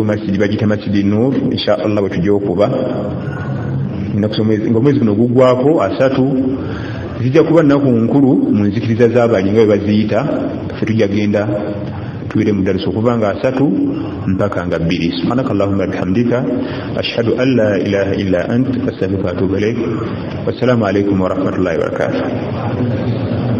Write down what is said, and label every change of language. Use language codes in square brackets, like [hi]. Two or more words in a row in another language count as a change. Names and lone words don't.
[lg] masjidi bagita Masjidi Nur [ar] إن شاء الله [lg] bwe tujja okuba ng'omwezi guno gugwako 3 zijja kuba nnaku nkulu mu nzikiriza z'abali nga bwe baziyita ffe tujja genda tuwire mu darusu okuva nga 3 mpaka nga 2 [ar] سبحانك اللهم بحمدك أشهد أن لا إله إلا أنت أستغفرك وأتوب إليك والسلام عليكم ورحمة الله وبركاته